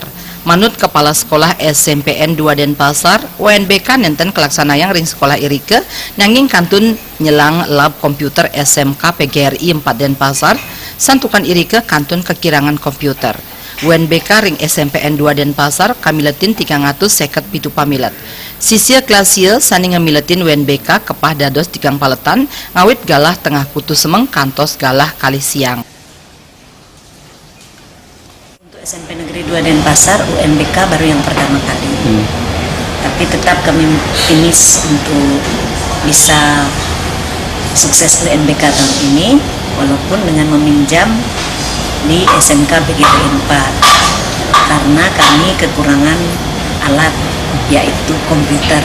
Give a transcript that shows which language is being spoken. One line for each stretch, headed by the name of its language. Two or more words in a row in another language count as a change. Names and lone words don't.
Balinese: Manut Kepala Sekolah SMPN 2 Denpasar, UNBK nenten kelaksanayang ring sekolah irike nanging kantun nyelang lab komputer SMK PGRI 4 Denpasar, santukan irike kantun kekirangan komputer. UNBK ring SMPN 2 Denpasar kamiletin 357 pamilet. Sisia klasia sani ngamiletin UNBK kepah dados tigang paletan ngawit galah tengah kutu semeng kantos galah kali siang.
Indonesian: Untuk SMP Negeri 2 Denpasar UNBK baru yang pertama kali. Tapi tetap kami optimis untuk bisa sukses UNBK tahun ini walaupun dengan meminjam di SMK PGRI 4 karena kami kekurangan alat yaitu komputer.